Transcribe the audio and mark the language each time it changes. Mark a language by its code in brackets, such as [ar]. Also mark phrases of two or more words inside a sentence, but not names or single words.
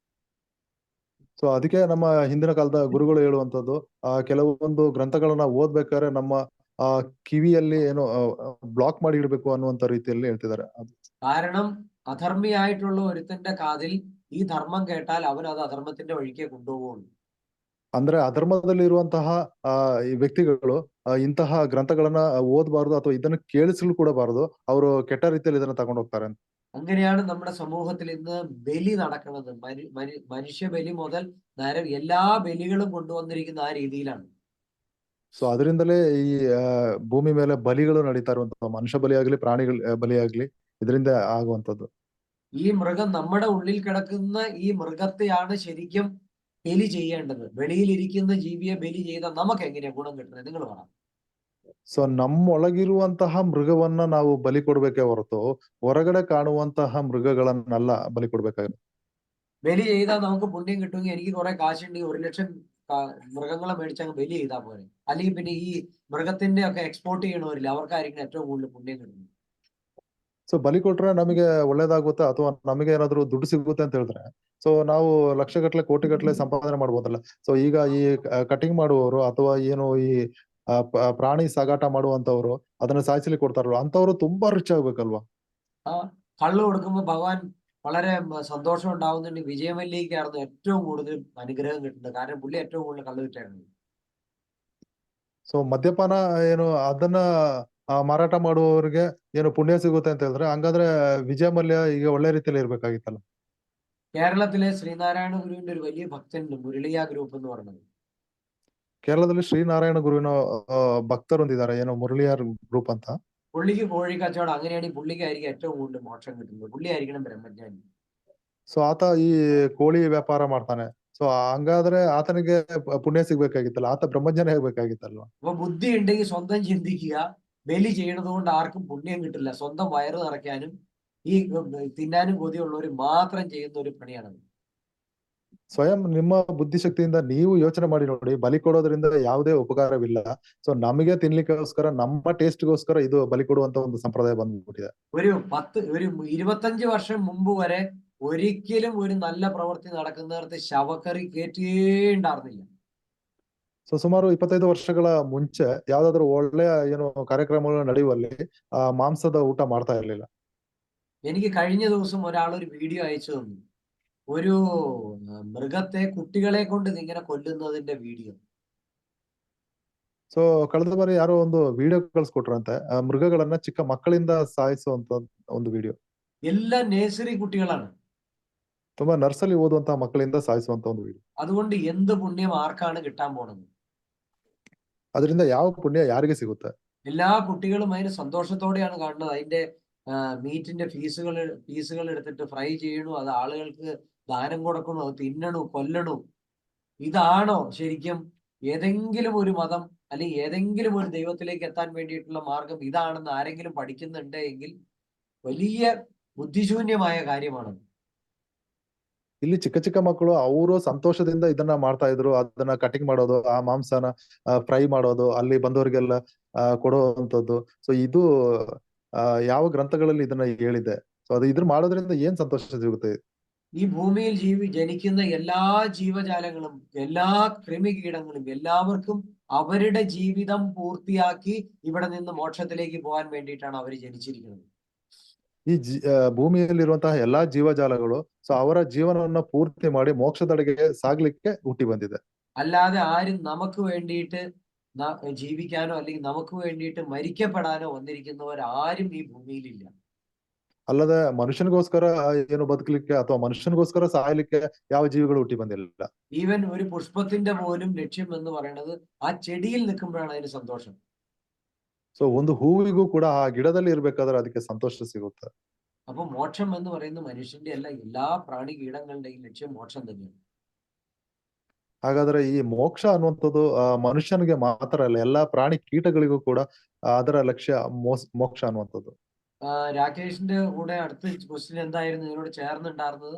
[kn] ಸೊ ಅದಕ್ಕೆ ನಮ್ಮ ಹಿಂದಿನ ಕಾಲದ ಗುರುಗಳು ಹೇಳುವಂತದ್ದು ಕೆಲವೊಂದು ಗ್ರಂಥಗಳನ್ನ ಓದ್ಬೇಕಾದ್ರೆ ನಮ್ಮ ಕಿವಿಯಲ್ಲಿ ಏನು ಬ್ಲಾಕ್ ಮಾಡಿ ಇಡಬೇಕು ಅನ್ನುವಂತ ರೀತಿಯಲ್ಲಿ ಹೇಳ್ತಿದ್ದಾರೆ. [ml] കാരണം അധർമ്മിയായിട്ടുള്ള ഒരുത്തന്റെ കാതിൽ ഈ ധർമ്മം കേട്ടാൽ അവൻ അത് അധർമ്മത്തിന്റെ വഴിക്കേ കൊണ്ടുപോകുള്ളൂ. [kn] ಅಂದ್ರೆ ಅಧರ್ಮದಲ್ಲಿ ಇರುವಂತಹ ಈ ವ್ಯಕ್ತಿಗಳು ಇಂತಹ ಗ್ರಂಥಗಳನ್ನ ಓದಬಾರದು ಅಥವಾ ಇದನ್ನ ಕೇಳಿಸಲು ಕೂಡ ಬಾರದು. ಅವರು ಕೆಟ್ಟ ರೀತಿಯಲ್ಲಿ ಇದನ್ನ ತಗೊಂಡು ಹೋಗ್ತಾರೆ. [ml] അങ്ങനെയാണ് നമ്മുടെ സമൂഹത്തിൽ ഇന്ന് ബലി നടക്കുന്നത്. മനുഷ്യ ബലി മുതൽ എല്ലാ ബലികളും കൊണ്ടുവന്നിരിക്കുന്ന ആ രീതിയിലാണ്. [kn] ಸೊ ಅದರಿಂದಲೇ ಈ ಭೂಮಿ ಮೇಲೆ ಬಲಿಗಳು ನಡೀತಾ ಇರುವಂತಹ ಮನುಷ್ಯ ಬಲಿಯಾಗ್ಲಿ ಪ್ರಾಣಿಗಳ ബലിയാಗ್ಲಿ ಇದರಿಂದ ಆಗುವಂತದ್ದು. [ml] ഈ മൃഗം നമ്മുടെ ഉള്ളിൽ കിടക്കുന്ന ഈ മൃഗത്തെയാണ് ശരിക്കും ബലി ചെയ്യേണ്ടത്. വെളിയിലിരിക്കുന്ന ജീവിയെ ബലി ചെയ്താൽ നമുക്ക് എങ്ങനെയാ ഗുണം കിട്ടുന്നത്? നിങ്ങൾ പറ. [kn] ಸೊ ನಮ್ಮೊಳಗಿರುವಂತಹ ಮೃಗವನ್ನ ನಾವು ಬಲಿ ಕೊಡ್ಬೇಕೇ ಹೊರತು ಹೊರಗಡೆ ಕಾಣುವಂತಹ ಮೃಗಗಳನ್ನೆಲ್ಲ ಬಲಿ ಕೊಡ್ಬೇಕಾಗಿರುತ್ತೆ. [ml] ബലി ചെയ്താൽ നമുക്ക് പുണ്യം കിട്ടുമെങ്കിൽ എനിക്ക് കുറെ കാശുണ്ടെങ്കിൽ 1 ലക്ഷം മൃഗങ്ങളെ മേടിച്ചങ്ങ് ബലി ചെയ്താൽ പോലെ. അല്ലെങ്കിൽ പിന്നെ ഈ മൃഗത്തിന്റെ ഒക്കെ എക്സ്പോർട്ട് ചെയ്യണവരില്ല, അവർക്കായിരിക്കും ഏറ്റവും കൂടുതൽ പുണ്യം കിട്ടുന്നത്. [kn] ಸೊ ಬಲಿ ಕೊಟ್ರೆ ನಮಗೆ ಒಳ್ಳೇದಾಗುತ್ತೆ ಅಥವಾ ನಮಗೆ ಏನಾದ್ರು ದುಡ್ಡು ಸಿಗುತ್ತೆ ಅಂತ ಹೇಳಿದ್ರೆ ಸೊ ನಾವು ಲಕ್ಷಗಟ್ಲೆ ಕೋಟಿಗಟ್ಲೆ ಸಂಪಾದನೆ ಮಾಡ್ಬೋದಲ್ಲ. ಸೊ ಈಗ ಈ ಕಟಿಂಗ್ ಮಾಡುವವರು ಅಥವಾ ಏನು ಈ പ്രാണി ಸಾಗಾಟ ಮಾಡುವಂತವ್ರು ಅದನ್ನ ಸಾಯಿಸಲಿಕ್ಕೆ ಕೊಡ್ತಾರಲ್ವ, ಅಂತವ್ರು ತುಂಬಾ ರಿಚ್ ಆಗ್ಬೇಕಲ್ವಾ. [ml] കള്ള് കൊടുക്കുമ്പോ ഭഗവാൻ വളരെ സന്തോഷം ഉണ്ടാവുന്നുണ്ട്. വിജയമല്ലിക്കായിരുന്നു ഏറ്റവും കൂടുതൽ അനുഗ്രഹം കിട്ടുന്നത്. കാരണം പുള്ളി ഏറ്റവും കൂടുതൽ കള്ള് വിറ്റായിരുന്നു. [kn] ಸೊ ಮದ್ಯಪಾನ ಏನು ಅದನ್ನ ಮಾರಾಟ ಮಾಡುವವರಿಗೆ ಏನು ಪುಣ್ಯ ಸಿಗುತ್ತೆ ಅಂತ ಹೇಳಿದ್ರೆ ಹಂಗಾದ್ರೆ ವಿಜಯ ಮಲ್ಯ ಈಗ ಒಳ್ಳೆ ರೀತಿಯಲ್ಲಿ ಇರ್ಬೇಕಾಗಿತ್ತಲ್ಲ. [ml] കേരളത്തിലെ ശ്രീനാരായണ ഗുരുവിന്റെ ഒരു വലിയ ഭക്തനുണ്ട്, മുരളിയ ഗ്രൂപ്പ് എന്ന് പറയുന്നത്. [kn] ಕೇರಳದಲ್ಲಿ ಶ್ರೀನಾರಾಯಣ ಗುರುವಿನ ಭಕ್ತರೊಂದಿದ್ದಾರೆ, ಏನೋ ಮುರಳಿಯಾರ್ ಗ್ರೂಪ್ ಅಂತ. [ml] പുള്ളിക്ക് കോഴി കച്ചവടം. അങ്ങനെയാണെങ്കിൽ പുള്ളിക്കായിരിക്കും ഏറ്റവും കൂടുതൽ മോക്ഷം കിട്ടുന്നത്. പുള്ളിയായിരിക്കണം ബ്രഹ്മജ്ഞാനി. [kn] ಸೊ ಆತ ಈ ಕೋಳಿ ವ್ಯಾಪಾರ ಮಾಡ್ತಾನೆ. ಸೊ ಹಂಗಾದ್ರೆ ಆತನಿಗೆ ಪುಣ್ಯ ಸಿಗ್ಬೇಕಾಗಿತ್ತಲ್ಲ, ಆತ ಬ್ರಹ್ಮಜ್ಞಾನಿ ಆಗ್ಬೇಕಾಗಿತ್ತಲ್ವಾ. [ml] അപ്പൊ ബുദ്ധി ഉണ്ടെങ്കിൽ സ്വന്തം ചിന്തിക്കുക. ബലി ചെയ്യണത് കൊണ്ട് ആർക്കും പുണ്യം കിട്ടില്ല. സ്വന്തം വയറ് നിറയ്ക്കാനും ഈ തിന്നാനും കൊതിയുള്ളവർ മാത്രം ചെയ്യുന്ന ഒരു പണിയാണത്. [kn] ಸ್ವಯಂ ನಿಮ್ಮ ಬುದ್ಧಿಶಕ್ತಿಯಿಂದ ನೀವು ಯೋಚನೆ ಮಾಡಿ ನೋಡಿ, ಬಲಿ ಕೊಡೋದ್ರಿಂದ ಯಾವುದೇ ಉಪಕಾರವಿಲ್ಲ. ಸೊ ನಮಗೆ ತಿನ್ಲಿಕ್ಕೋಸ್ಕರ ನಮ್ಮ ಟೇಸ್ಟ್ಗೋಸ್ಕರ ಇದು ಬಲಿ ಕೊಡುವಂತ ಒಂದು ಸಂಪ್ರದಾಯ ಬಂದ್ಬಿಟ್ಟಿದೆ. [ml] ഒരു 25 വർഷം മുമ്പ് വരെ ഒരിക്കലും ഒരു നല്ല പ്രവൃത്തി നടക്കുന്നിടത്ത് ശവക്കറി കേറ്റേണ്ടായിരുന്നില്ല. [kn] ಸೊ ಸುಮಾರು 25 ವರ್ಷಗಳ ಮುಂಚೆ ಯಾವ್ದಾದ್ರು ಒಳ್ಳೆಯ ಏನು ಕಾರ್ಯಕ್ರಮಗಳು ನಡೆಯುವಲ್ಲಿ ಮಾಂಸದ ಊಟ ಮಾಡ್ತಾ ಇರ್ಲಿಲ್ಲ. [ml] എനിക്ക് കഴിഞ്ഞ ദിവസം ഒരാൾ ഒരു വീഡിയോ അയച്ചു തന്നു. ഒരു മൃഗത്തെ കുട്ടികളെ കൊണ്ട് ഇങ്ങനെ കൊല്ലുന്നതിന്റെ വീഡിയോ. [kn] ಸೊ ಕಳೆದ ಬಾರಿ ಯಾರೋ ಒಂದು ವಿಡಿಯೋ ಕಳ್ಸಿಕೊಟ್ರಂತೆ, ಮೃಗಗಳನ್ನ ಚಿಕ್ಕ ಮಕ್ಕಳಿಂದ ಸಾಯಿಸುವಂತ ಒಂದು ವಿಡಿಯೋ. [ml] എല്ലാ നേഴ്സറി കുട്ടികളാണ്. [kn] ತುಂಬಾ ನರ್ಸರಿ ಓದುವಂತಹ ಮಕ್ಕಳಿಂದ ಸಾಯಿಸುವಂತ ಒಂದು ವಿಡಿಯೋ. [ml] അതുകൊണ്ട് എന്ത് പുണ്യം ആർക്കാണ് കിട്ടാൻ പോണത്? [kn] ಅದರಿಂದ ಯಾವ ಪುಣ್ಯ ಯಾರಿಗೆ ಸಿಗುತ್ತೆ? [ml] എല്ലാ കുട്ടികളും അതിന് സന്തോഷത്തോടെയാണ് കാണുന്നത്. അതിന്റെ മീറ്റിന്റെ പീസുകൾ എടുത്തിട്ട് ഫ്രൈ ചെയ്യണു, അത് ആളുകൾക്ക് ദാനം കൊടുക്കണു, അത് തിന്നണു, കൊല്ലണു. ഇതാണോ ശരിക്കും ഏതെങ്കിലും ഒരു മതം അല്ലെങ്കിൽ ഏതെങ്കിലും ഒരു ദൈവത്തിലേക്ക് എത്താൻ വേണ്ടിയിട്ടുള്ള മാർഗം ഇതാണെന്ന് ആരെങ്കിലും പഠിക്കുന്നുണ്ട് എങ്കിൽ വലിയ ബുദ്ധിശൂന്യമായ കാര്യമാണ്. [kn] ಇಲ್ಲಿ ಚಿಕ್ಕ ಚಿಕ್ಕ ಮಕ್ಕಳು ಅವರು ಸಂತೋಷದಿಂದ ಇದನ್ನ ಮಾಡ್ತಾ ಇದ್ರು. ಅದನ್ನ ಕಟಿಂಗ್ ಮಾಡೋದು, ಆ ಮಾಂಸನ ಫ್ರೈ ಮಾಡೋದು, ಅಲ್ಲಿ ಬಂದವರಿಗೆಲ್ಲ ಕೊಡುವಂತದ್ದು. ಸೊ ಇದು ಯಾವ ಗ್ರಂಥಗಳಲ್ಲಿ ಇದನ್ನ ಹೇಳಿದೆ? ಸೊ ಅದು ಇದ್ರ ಮಾಡೋದ್ರಿಂದ ಏನ್ ಸಂತೋಷ ಸಿಗುತ್ತೆ? [ml] ഈ ഭൂമിയിൽ ജനിക്കുന്ന എല്ലാ ജീവജാലങ്ങളും എല്ലാ കൃമികീടങ്ങളും എല്ലാവർക്കും അവരുടെ ജീവിതം പൂർത്തിയാക്കി ഇവിടെ നിന്ന് മോക്ഷത്തിലേക്ക് പോകാൻ വേണ്ടിയിട്ടാണ് അവർ ജനിച്ചിരിക്കുന്നത്. [kn] ಈ ಭೂಮಿಯಲ್ಲಿರುವಂತಹ ಎಲ್ಲಾ ಜೀವಜಾಲಗಳು ಸೊ ಅವರ ಜೀವನವನ್ನ ಪೂರ್ತಿ ಮಾಡಿ ಮೋಕ್ಷದೆಡೆಗೆ ಸಾಗ್ಲಿಕ್ಕೆ ಹುಟ್ಟಿ ಬಂದಿದೆ. [ml] അല്ലാതെ ആരും നമുക്ക് വേണ്ടിയിട്ട് ജീവിക്കാനോ അല്ലെങ്കിൽ നമുക്ക് വേണ്ടിയിട്ട് മരിക്കപ്പെടാനോ വന്നിരിക്കുന്നവർ ആരും ഈ ഭൂമിയിലില്ല. [kn] ಅಲ್ಲದೆ ಮನುಷ್ಯನಿಗೋಸ್ಕರ ಏನು ಬದುಕಲಿಕ್ಕೆ ಅಥವಾ ಮನುಷ್ಯನಿಗೋಸ್ಕರ ಸಾಯಲಿಕ್ಕೆ ಯಾವ ಜೀವಿಗಳು ಹುಟ್ಟಿ ಬಂದಿಲ್ಲ. [ml] ഈവൻ ഒരു പുഷ്പത്തിന്റെ പോലും ലക്ഷ്യം എന്ന് പറയുന്നത് ആ ചെടിയിൽ നിൽക്കുമ്പോഴാണ് അതിന് സന്തോഷം. [kn] ಸೊ ಒಂದು ಹೂವಿಗೂ ಕೂಡ ಆ ಗಿಡದಲ್ಲಿ ಇರ್ಬೇಕಾದ್ರೆ ಅದಕ್ಕೆ ಸಂತೋಷ ಸಿಗುತ್ತೆ. [ml] അപ്പൊ മോക്ഷം എന്ന് പറയുന്ന മനുഷ്യന്റെ അല്ല, എല്ലാ പ്രാണി കീടങ്ങളുടെയും ലക്ഷ്യം മോക്ഷം തന്നെയാണ്. [kn] ಹಾಗಾದ್ರೆ ಈ ಮೋಕ್ಷ ಅನ್ನುವಂಥದ್ದು ಮನುಷ್ಯನಿಗೆ ಮಾತ್ರ ಅಲ್ಲ, ಎಲ್ಲಾ ಪ್ರಾಣಿ ಕೀಟಗಳಿಗೂ ಕೂಡ ಅದರ ಲಕ್ಷ್ಯ ಮೋಕ್ಷ ಅನ್ನುವಂಥದ್ದು. [ml] രാകേഷിന്റെ കൂടെ അടുത്ത ക്വസ്റ്റ്യൻ എന്തായിരുന്നു ഇതിനോട് ചേർന്നുണ്ടായിരുന്നത്?